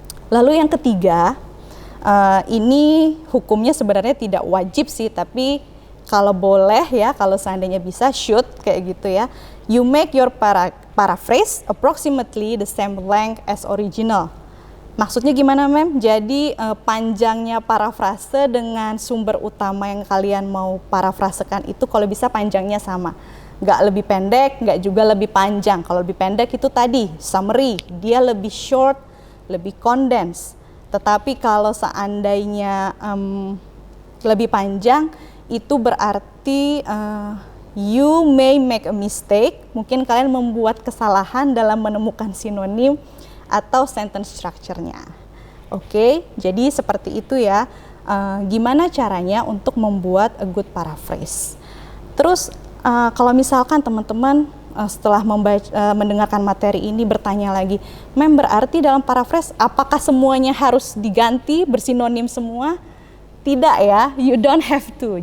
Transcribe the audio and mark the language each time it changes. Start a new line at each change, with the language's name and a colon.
Indonesian: Lalu yang ketiga, ini hukumnya sebenarnya tidak wajib sih, tapi kalau boleh ya, kalau seandainya bisa, should, kayak gitu ya.
English: You make your paraphrase approximately the same length as original.
Indonesian: Maksudnya gimana, Mem? Jadi panjangnya parafrase dengan sumber utama yang kalian mau parafrasekan itu kalau bisa panjangnya sama. Nggak lebih pendek, nggak juga lebih panjang. Kalau lebih pendek itu tadi, summary, dia lebih short, lebih condensed. Tetapi kalau seandainya lebih panjang, itu berarti
English: you may make a mistake.
Indonesian: Mungkin kalian membuat kesalahan dalam menemukan sinonim atau sentence structure-nya. Oke, jadi seperti itu ya. Gimana caranya untuk membuat
English: a good paraphrase.
Indonesian: Terus kalau misalkan teman-teman setelah mendengarkan materi ini bertanya lagi, Mem, berarti dalam paraphrase apakah semuanya harus diganti bersinonim semua? Tidak ya,
English: you don't have to.